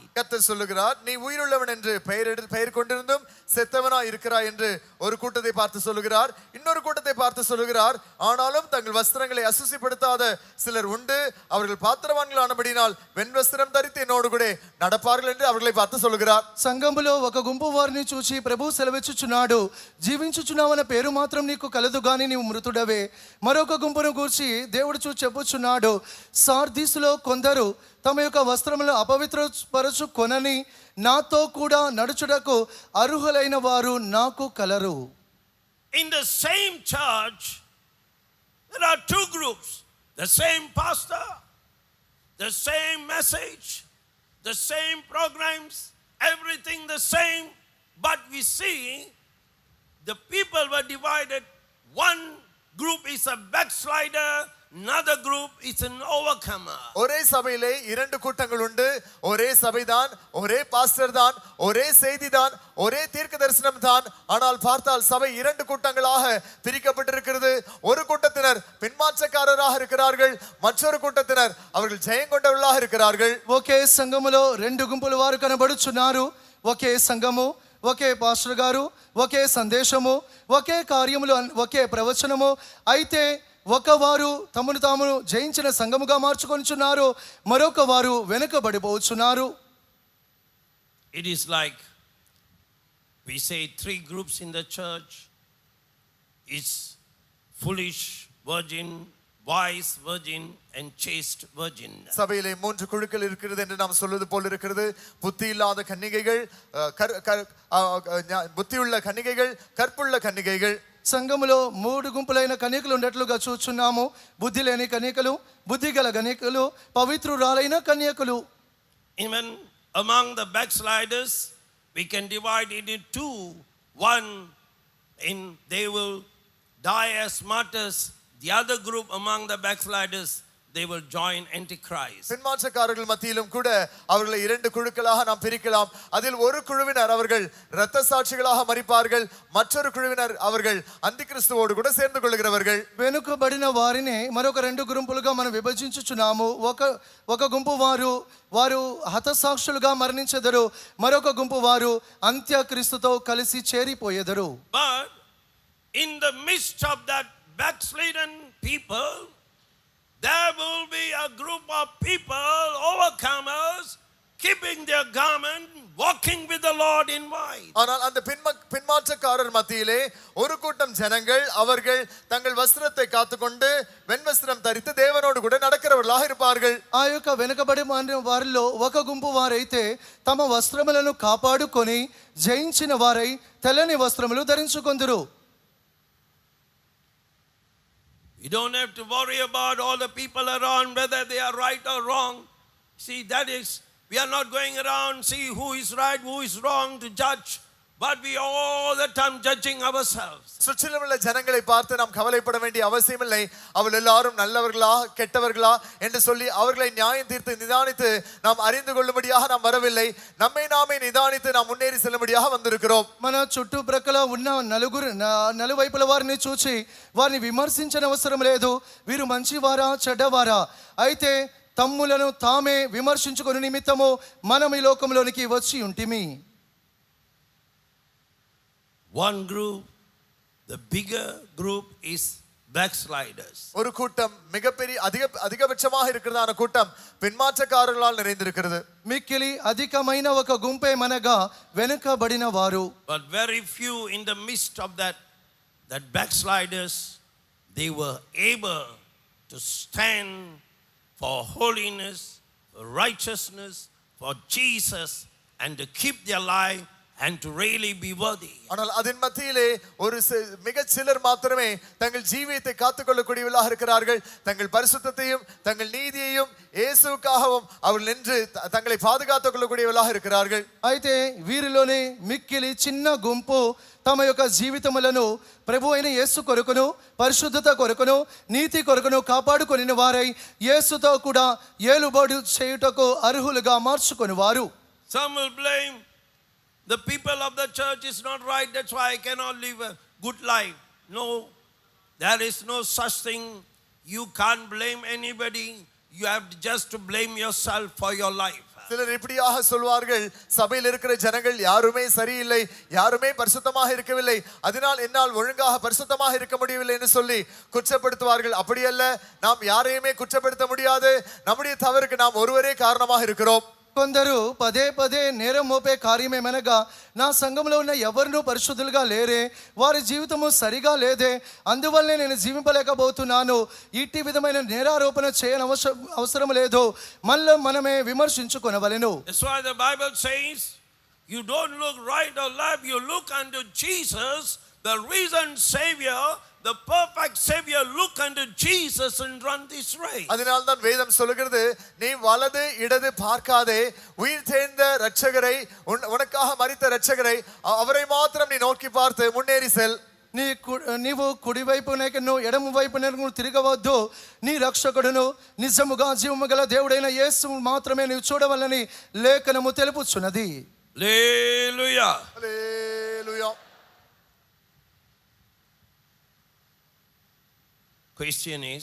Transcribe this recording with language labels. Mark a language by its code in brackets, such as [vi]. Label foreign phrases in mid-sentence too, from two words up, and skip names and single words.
[ta] கர்த்தர் சொல்லுகிறார், நீ உயிருள்ளவன் என்று பெயர் கொண்டிருந்தும் செத்தவனா இருக்கிறாய் என்று ஒரு கூட்டத்தை பார்த்து சொல்லுகிறார். இன்னொரு கூட்டத்தை பார்த்து சொல்லுகிறார், ஆனாலும் தங்கள் வஸ்திரங்களை அசுசிப்படுத்தாத சிலர் உண்டு, அவர்கள் பாத்திரவான்கள் ஆனபடினால் வெண் வஸ்திரம் தரித்து என்னோடு கூட நடப்பார்கள் என்று அவர்களை பார்த்து சொல்லுகிறார். [te] సంఘములో ఒక గుంపు వారిని చూచి ప్రభు సెలవిచ్చుచున్నాడు, జీవించుచున్నావన్న పేరు మాత్రం నీకు కలదు గాని నీవు మృతుడవే. మరొక గుంపును గూర్చి దేవుడు చూచి చెప్పుచున్నాడు, సార్దీసులో కొందరు తమ యొక్క వస్త్రములను అపవిత్రపరచు కొనని నాతో కూడా నడుచుటకు అర్హులైన వారు నాకు కలరు. [en] In the same church, there are two groups. The same pastor, the same message, the same programs, everything the same. But we see the people were divided. One group is a backslider, another group is an overcomer. [ta] ஒரே சபையிலே இரண்டு கூட்டங்கள் உண்டு. ஒரே சபைதான், ஒரே பாஸ்டர் தான், ஒரே செய்தி தான், ஒரே தீர்க்க தரிசனம் தான். ஆனால் பார்த்தால் சபை இரண்டு கூட்டங்களாக பிரிக்கப்பட்டிருக்கிறது. ஒரு கூட்டத்தினர் பின்மாற்றக்காரராக இருக்கிறார்கள், மற்றொரு கூட்டத்தினர் அவர்கள் ஜெயம் கொண்டவர்களாக இருக்கிறார்கள். [te] ఒకే సంఘములో రెండు గుంపుల వారు కనబడుచున్నారు. ఒకే సంఘము, ఒకే పాస్టర్ గారు, ఒకే సందేశము, ఒకే కార్యములు, ఒకే ప్రవచనము. అయితే ఒక వారు తమను తాము జయించిన సంఘముగా మార్చుకొనిచున్నారు, మరొక వారు వెనుకబడిపోచున్నారు. [en] It is like we say three groups in the church. It's foolish virgin, wise virgin and chaste virgin. [ta] சபையிலே மூன்று குழுக்கள் இருக்கிறது என்று நாம் சொல்வது போல் இருக்கிறது. புத்தி இல்லாத கன்னிகைகள், புத்தியுள்ள கன்னிகைகள், கற்புள்ள கன்னிகைகள். [te] సంఘములో మూడు గుంపులైన కన్యకలు ఉన్నట్లుగా చూస్తున్నాము. బుద్ధి లేని కన్యకలు, బుద్ధి గల కన్యకలు, పవిత్రురాలైన కన్యకలు. [en] Even among the backsliders, we can divide it into two. One, they will die as martyrs. The other group among the backsliders, they will join Antichrist. [ta] பின்மாற்றக்காரர்கள் மத்தியிலும் கூட அவர்களை இரண்டு குழுக்களாக நாம் பிரிக்கலாம். அதில் ஒரு குழுவினர் அவர்கள் இரத்த சாட்சிகளாக மரிப்பார்கள், மற்றொரு குழுவினர் அவர்கள் அந்திகிறிஸ்துவோடு கூட சேர்ந்து கொள்கிறவர்கள். [te] వెనుకబడిన వారిని మరొక రెండు గుంపులుగా మనం విభజించుచున్నాము. ఒక గుంపు వారు హతసాక్షులుగా మరణించెదరు, మరొక గుంపు వారు అంత్యక్రీస్తుతో కలిసి చేరిపోయెదరు. [en] But in the midst of that backslidden people, there will be a group of people, overcomers, keeping their garment, walking with the Lord in white. [ta] ஆனால் அந்த பின்மாற்றக்காரர் மத்தியிலே ஒரு கூட்டம் ஜனங்கள் அவர்கள் தங்கள் வஸ்திரத்தை காத்துக்கொண்டு வெண் வஸ்திரம் தரித்து தேவனோடு கூட நடக்கிறவர்களாக இருப்பார்கள். [te] ఆ యొక్క వెనుకబడి వారిలో ఒక గుంపు వారైతే తమ వస్త్రములను కాపాడుకొని జయించిన వారై తెల్లని వస్త్రములు ధరించుకొందురు. [en] You don't have to worry about all the people around, whether they are right or wrong. See, that is, we are not going around see who is right, who is wrong to judge, but we all the time judging ourselves. [ta] சுற்றிலும் உள்ள ஜனங்களை பார்த்து நாம் கவலைப்பட வேண்டிய அவசியமில்லை. அவர்கள் எல்லாரும் நல்லவர்களா கெட்டவர்களா என்று சொல்லி அவர்களை நியாயம் தீர்த்து நிதானித்து நாம் அறிந்து கொள்ளும்படியாக நாம் வரவில்லை. நம்மை நாமே நிதானித்து நாம் முன்னேறி செல்லும்படியாக வந்திருக்கிறோம். [te] మన చుట్టుప్రక్కల ఉన్న నలువైపుల వారిని చూచి వారిని విమర్శించిన అవసరం లేదు. వీరు మంచివారా చెడ్డవారా, అయితే తమ్ములను తామే విమర్శించుకొని నిమిత్తము మనం ఈ లోకంలోనికి వచ్చి ఉంటిమి. [en] One group, the bigger group is backsliders. [ta] ஒரு கூட்டம் மிகப்பெரிய அதிகபட்சமாக இருக்கிறதான கூட்டம் பின்மாற்றக்காரர்களால் நிறைந்திருக்கிறது. [te] మిక్కిలి అధికమైన ఒక గుంపే మనగా వెనుకబడిన వారు. [en] But very few in the midst of that backsliders, they were able to stand for holiness, for righteousness, for Jesus, and to keep their life and to really be worthy. [ta] ஆனால் அதன் மத்தியிலே ஒரு மிகச் சிலர் மாத்திரமே தங்கள் ஜீவியத்தை காத்துக்கொள்ளக்கூடியவர்களாக இருக்கிறார்கள். தங்கள் பரிசுத்தத்தையும் தங்கள் நீதியையும் இயேசுவுக்காகவும் அவர்கள் நின்று தங்களை பாதுகாத்துக் கொள்ளக்கூடியவர்களாக இருக்கிறார்கள். [te] అయితే వీరిలోనే మిక్కిలి చిన్న గుంపు తమ యొక్క జీవితములను ప్రభు అయిన యేసు కొరకును పరిశుద్ధత కొరకును నీతి కొరకును కాపాడుకొనిన వారై యేసుతో కూడా ఏలుబడి చేయుటకు అర్హులుగా మార్చుకొని వారు. [en] Some will blame the people of the church is not right, that's why I cannot live a good life. No, There is no such thing. You can't blame anybody. You have just to blame yourself for your life. [ta] சிலர் இப்படியாக சொல்வார்கள், சபையில் இருக்கிற ஜனங்கள் யாருமே சரியில்லை, யாருமே பரிசுத்தமாக இருக்கவில்லை, அதனால் என்னால் ஒழுங்காக பரிசுத்தமாக இருக்க முடியவில்லை என்று சொல்லி குற்றப்படுத்துவார்கள். அப்படியல்ல, நாம் யாரையுமே குற்றப்படுத்த முடியாது. நம்முடைய தவறுக்கு நாம் ஒருவரே காரணமாக இருக்கிறோம். [te] కొందరు పదే పదే నేరం మోపే కార్యమేమనగా, నా సంఘంలో ఉన్న ఎవరినూ పరిశుద్ధులుగా లేరే, వారి జీవితము సరిగా లేదే, అందువల్లనే నేను జీవింపలేకపోతున్నాను, ఇట్టి విధమైన నేరారోపణ చేయని అవసరం లేదు. మనమే విమర్శించుకొనవలెను. [en] That's why the Bible says, you don't look right or left, you look unto Jesus, the risen Savior, the perfect Savior. Look unto Jesus and run this race. [ta] அதனால் தான் வேதம் சொல்லுகிறது, நீ வலது இடது பார்க்காதே, உயிர் தேர்ந்த இரட்சகரை, உனக்காக மரித்த இரட்சகரை, அவரை மாத்திரம் நீ நோக்கி பார்த்து முன்னேறி செல். [te] నీవు కుడివైపునకు ఎడమ వైపునకు తిరగవద్దు. నీ రక్షకుడును నిజముగా జీవము గల దేవుడైన యేసు మాత్రమే నీవు చూడవలని లేఖనము తెలుపుచున్నది. [en] Hallelujah. [te] హల్లెలూయా. [en] Question is,